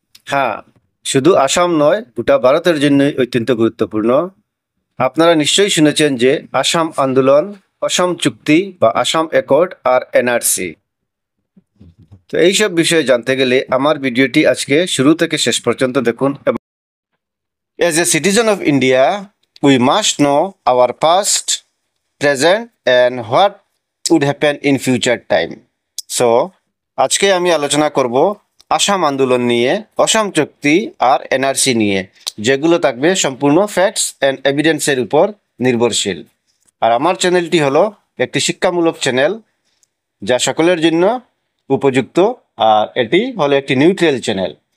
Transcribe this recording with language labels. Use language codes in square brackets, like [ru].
[bn] হ্যাঁ, শুধু আসাম নয়, গোটা ভারতের জন্য অত্যন্ত গুরুত্বপূর্ণ। আপনারা নিশ্চয়ই শুনেছেন যে আসাম আন্দোলন, অসম চুক্তি বা আসাম অ্যাকর্ড আর এনআরসি। তো এইসব বিষয়ে জানতে গেলে আমার ভিডিওটি আজকে শুরু থেকে শেষ পর্যন্ত দেখুন। [en] As a citizen of India, we must know our past, present and what would happen in future time. [bn] So, আজকে আমি আলোচনা করব আসাম আন্দোলন নিয়ে, অসম চুক্তি আর এনআরসি নিয়ে, যেগুলো থাকবে সম্পূর্ণ [en] facts and এভিডেন্সের [bn] উপর নির্ভরশীল। আর আমার চ্যানেলটি হলো একটি শিক্ষামূলক চ্যানেল যা সকলের জন্য উপযুক্ত, আর এটি হলো একটি নিউট্রাল চ্যানেল।